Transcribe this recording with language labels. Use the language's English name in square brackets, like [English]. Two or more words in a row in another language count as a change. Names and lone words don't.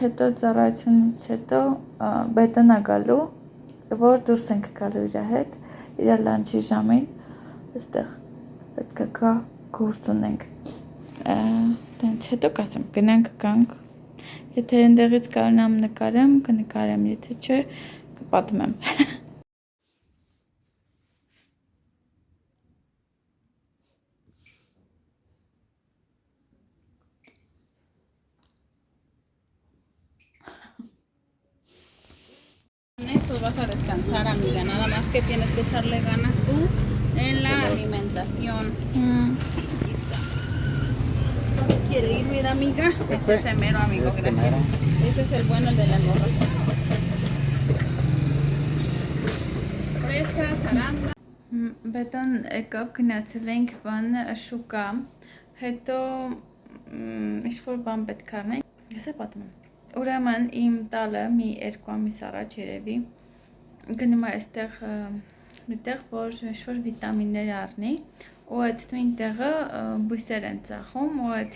[Armenian] հետո ծառայությունից հետո բետոնա գալու, որ դուրս ենք գալու իր հետ, իր լանչի ժամին, այստեղ պետք է գա գործ ունենք, տենց հետո կասեմ, գնանք գանք, եթե ընդեղից կարողանամ նկարեմ, կնկարեմ, եթե չէ, կպատմեմ։ [Spanish] Esto vas a descansar, amiga. Nada más que tienes que echarle ganas tú en la alimentación. Aquí está. No se quiere ir, mira, amiga. Este es el mero, amigo. Gracias. Este es el bueno, el de la hemorragia. Fresas, arándanos. [Armenian] Բետոն եկավ գնացել ենք բան շուկա, հետո ինչ-որ բան պետք է առնենք, ես է պատմում։ Ուրեմն իմ տալը մի 2 ամիս առաջ երևի գնում է այստեղ միտեղ, որ ինչ-որ վիտամիններ առնի, ու այդ նույն տեղը բույսեր են ծախում, ու այդ